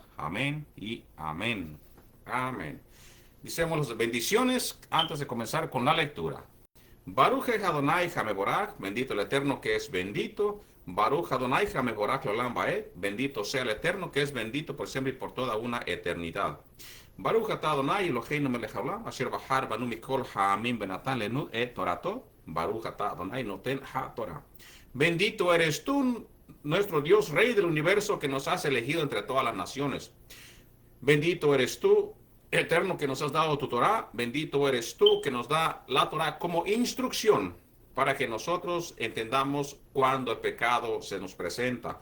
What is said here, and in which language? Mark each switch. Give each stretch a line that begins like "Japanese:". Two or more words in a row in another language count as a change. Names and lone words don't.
Spanish: Amén y amén. Amén. Dicemos las bendiciones antes de comenzar con la lectura.
Hebrew: ברוך אדוני המבורך,
Spanish: bendito el Eterno que es bendito.
Hebrew: ברוך אדוני המבורך לעולם ועד,
Spanish: bendito sea el Eterno que es bendito por siempre y por toda una eternidad.
Hebrew: ברוך אתה אדוני אלוהינו מלך העולם, אשר בחר בנו מכל העמים ונתן לנו את תורתו. ברוך אתה אדוני נותן התורה.
Spanish: Bendito eres tú, nuestro Dios, Rey del universo, que nos has elegido entre todas las naciones. Bendito eres tú, Eterno, que nos has dado tu Torah. Bendito eres tú, que nos da la Torah como instrucción para que nosotros entendamos cuando el pecado se nos presenta.